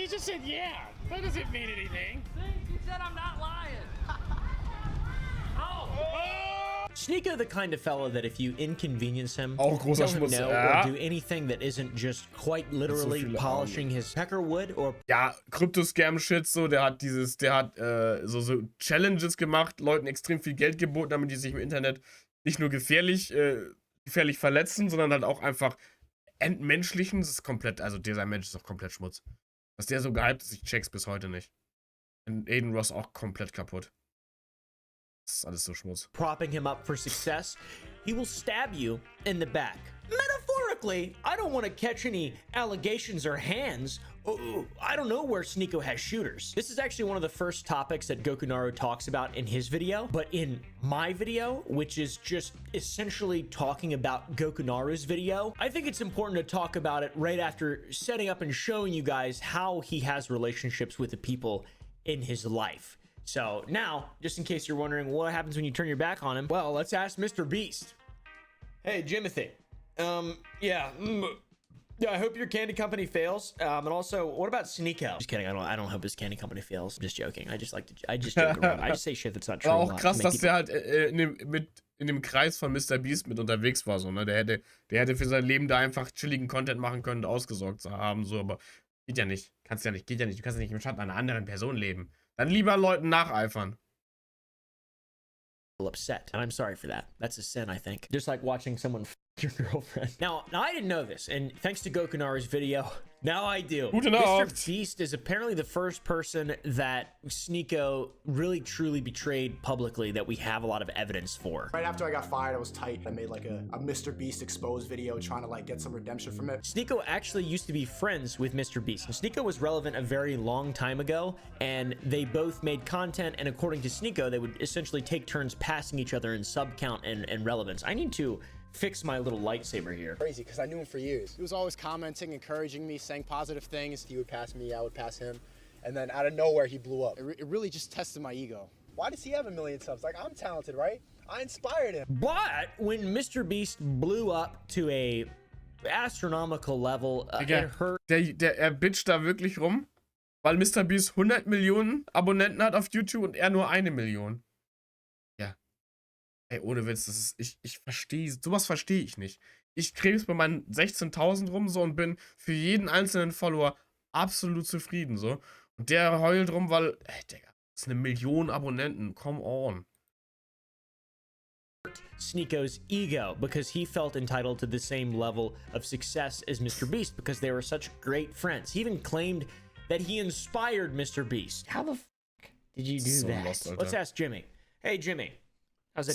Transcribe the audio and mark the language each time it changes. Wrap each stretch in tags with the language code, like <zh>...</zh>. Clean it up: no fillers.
<en>She just said yeah. That doesn't mean anything. See? She said I'm not lying. SNEAKO the kind of fellow that if you inconvenience him,</en> <de>Auch großer</de> <en>tell him</en> <de>Schmutz.</de> <en>no,</en> <de>Ja.</de> <en>or do anything that isn't just quite literally polishing his pecker wood or...</en> <de>Ja, Krypto-Scam-Shit, so, der hat so Challenges gemacht, Leuten extrem viel Geld geboten, damit die sich im Internet nicht nur gefährlich verletzen, sondern halt auch einfach entmenschlichen. Das ist komplett, also dieser Mensch ist doch komplett Schmutz. Was der so gehypt ist, ich check's bis heute nicht. Und Aiden Ross auch komplett kaputt. Das ist alles so Schmutz.</de> <en>Propping him up for success, he will stab you in the back. Metaphorically, I don't want to catch any allegations or hands. I don't know where SNEAKO has shooters. This is actually one of the first topics that Gokunaru talks about in his video, but in my video, which is just essentially talking about Gokunaru's video, I think it's important to talk about it right after setting up and showing you guys how he has relationships with the people in his life. So now, just in case you're wondering what happens when you turn your back on him, well, let's ask Mr. Beast. Hey, Jimothy. Yeah, I hope your candy company fails. And also, what about SNEAKO? Just kidding. I don't hope his candy company fails. I'm just joking. I just joke around. I just say shit that's not true.</en> <de>Aber auch krass, dass der halt in dem Kreis von Mr. Beast mit unterwegs war, so, ne? Der hätte für sein Leben da einfach chilligen Content machen können und ausgesorgt zu haben, so, aber geht ja nicht. Geht ja nicht. Du kannst ja nicht im Schatten einer anderen Person leben. Dann lieber Leuten nacheifern.</de> <en>Upset, and I'm sorry for that. That's a sin, I think. Just like watching someone f your girlfriend. Now I didn't know this, and thanks to Gokunaru's video, now I do. Mr. Beast is apparently the first person that SNEAKO really truly betrayed publicly that we have a lot of evidence for. Right after I got fired, I was tight. I made like a Mr. Beast exposed video trying to like get some redemption from it. SNEAKO actually used to be friends with Mr. Beast. And SNEAKO was relevant a very long time ago, and they both made content, and according to SNEAKO, they would essentially take turns passing each other in sub count and relevance. I need to fix my little lightsaber here. Crazy, because I knew him for years. He was always commenting, encouraging me, saying positive things. He would pass me, I would pass him. And then out of nowhere, he blew up. It really just tested my ego. Why does he have 1 million subs? Like, I'm talented, right? I inspired him. But when Mr. Beast blew up to a astronomical level, it hurt.</en> <de>Er bitcht da wirklich rum, weil Mr. Beast 100 Millionen Abonnenten hat auf YouTube und er nur 1 Million. Ja. Ey, ohne Witz, das ist, ich verstehe, sowas verstehe ich nicht. Ich krebs bei meinen 16.000 rum so und bin für jeden einzelnen Follower absolut zufrieden so. Und der heult rum, weil, ey, Digga, das ist 1 Million Abonnenten,</de> <en>come on. SNEAKO's ego because he felt entitled to the same level of success as Mr. Beast because they were such great friends. He even claimed that he inspired Mr. Beast. How the f did you do that? Let's ask Jimmy. Hey, Jimmy. How's that</en>